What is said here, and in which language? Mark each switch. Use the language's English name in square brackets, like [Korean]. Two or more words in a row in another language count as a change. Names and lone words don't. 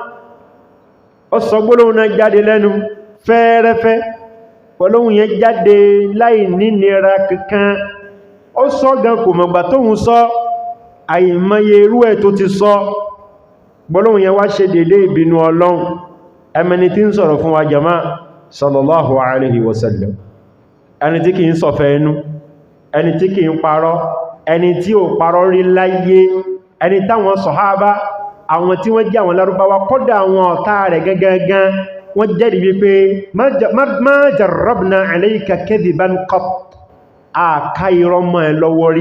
[Yoruba] Ó sọ gbólóhùn náà jáde lẹ́nu fẹ́ẹ́rẹ́fẹ́. Gbólóhùn yẹn jáde láì nínira kankan. Ó sọ gan kò mọ̀gbà tóhun sọ, àìmọye irú ẹ̀ tó ti sọ. Gbólóhùn yẹn wá ṣe dédé ìbínú Ọlọ́run. Ẹmẹni tí ń sọ̀rọ̀ fún wa jama [Arabic] صلى الله عليه وسلم. [Yoruba] Ẹni tí kìí sọ̀fẹ́ ẹnu, ẹni tí kìí parọ́, ẹni tí ò parọ́ rí láyé, ẹni táwọn sọ̀hábà, àwọn tí wọ́n jẹ́ àwọn Lárúbáwá, kódà àwọn ọ̀tá rẹ̀ gẹ́gẹ́gán, wọ́n jẹ́rìí wípé [Arabic] ما جربنا عليك كذبا قط, [Yoruba] àká irọ́ mọ́ ẹ lọ́wọ́ rí.